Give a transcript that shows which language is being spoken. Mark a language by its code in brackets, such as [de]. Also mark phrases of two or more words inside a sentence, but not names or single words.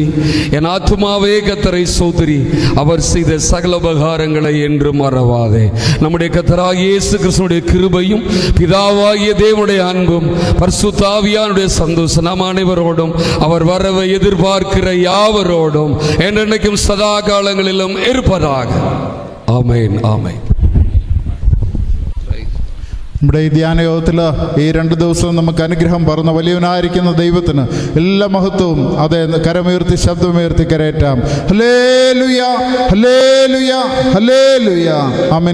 [ta] என் ஆத்துமாவே கர்த்தரை சோதரி, அவர் செய்த சகல உபகாரங்களை என்று மறவாதே. நம்முடைய கர்த்தராகிய இயேசு கிறிஸ்துவினுடைய கிருபையும் பிதாவாகிய தேவனுடைய அன்பும் பரிசுத்த ஆவியானுடைய சந்தோஷம் நம் அனைவரோடும் அவர் வரவை எதிர்பார்க்கிற யாவரோடும் என்றென்றைக்கும் சதா காலங்களிலும் இருப்பதாக. ஆமென், [ml] ആമേൻ. നമ്മുടെ ഈ ധ്യാനയോഗത്തിൽ ഈ 2 ദിവസവും നമുക്ക് അനുഗ്രഹം പറഞ്ഞ വലിയവനായിരിക്കുന്ന ദൈവത്തിന് എല്ലാ മഹത്വവും അതേ കരമുയർത്തി ശബ്ദമുയർത്തി കരയേറ്റാം. ഹല്ലേലൂയ, ഹല്ലേലൂയ, ഹല്ലേലൂയ. ആമേൻ.